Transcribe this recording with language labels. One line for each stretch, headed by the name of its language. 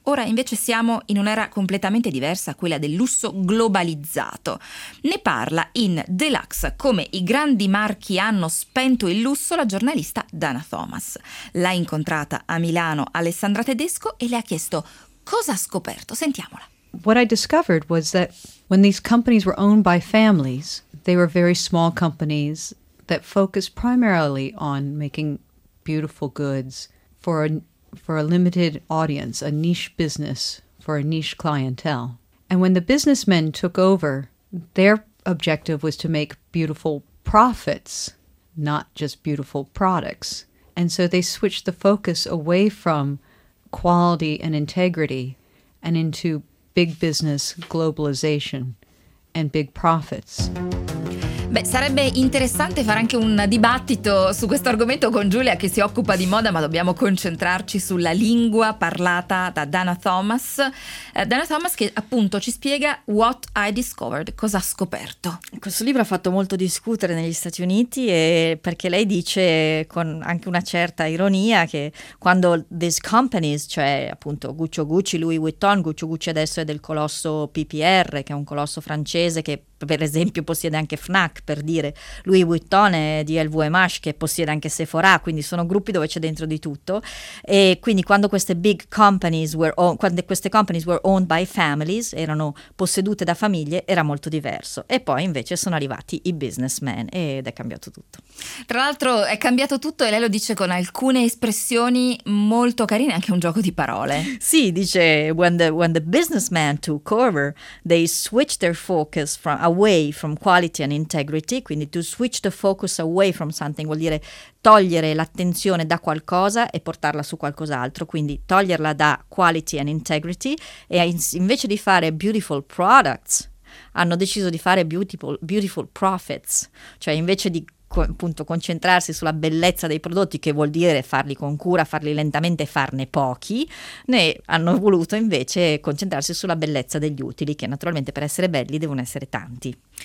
Italian: Ora invece siamo in un'era completamente diversa, quella del lusso globalizzato. Ne parla in Deluxe, come i grandi marchi hanno spento il lusso, la giornalista Dana Thomas. L'ha incontrata a Milano Alessandra Tedesco e le ha chiesto cosa ha scoperto. Sentiamola.
English: What I discovered was that when these companies were owned by families, they were very small companies that focused primarily on making beautiful goods for a limited audience, a niche business for a niche clientele. And when the businessmen took over, their objective was to make beautiful profits, not just beautiful products. And so they switched the focus away from quality and integrity and into big business, globalization, and big profits.
Italian: Beh, sarebbe interessante fare anche un dibattito su questo argomento con Giulia, che si occupa di moda, ma dobbiamo concentrarci sulla lingua parlata da Dana Thomas. Dana Thomas che appunto ci spiega
English: What I Discovered,
Italian: cosa ha scoperto. Questo libro ha fatto molto discutere negli Stati Uniti, e perché lei dice con anche una certa ironia che quando
English: these companies,
Italian: cioè appunto Guccio Gucci, Louis Vuitton, Guccio Gucci adesso è del colosso PPR, che è un colosso francese che per esempio possiede anche Fnac, per dire, Louis Vuitton è di LVMH, che possiede anche Sephora, quindi sono gruppi dove c'è dentro di tutto. E quindi quando queste
English: big companies were owned,
Italian: quando queste
English: companies were owned by families,
Italian: erano possedute da famiglie, era molto diverso. E poi invece sono arrivati i businessmen ed è cambiato tutto. Tra l'altro è cambiato tutto, e lei lo dice con alcune espressioni molto carine, anche un gioco di parole. Sì, dice
English: when the businessmen took over, they switched their focus away from quality and integrity.
Italian: Quindi
English: to switch the focus away from something
Italian: vuol dire togliere l'attenzione da qualcosa e portarla su qualcos'altro, quindi toglierla da
English: quality and integrity,
Italian: e invece di fare
English: beautiful products
Italian: hanno deciso di fare
English: beautiful profits,
Italian: cioè invece di appunto concentrarsi sulla bellezza dei prodotti, che vuol dire farli con cura, farli lentamente, farne pochi, ne hanno voluto invece concentrarsi sulla bellezza degli utili, che naturalmente per essere belli devono essere tanti.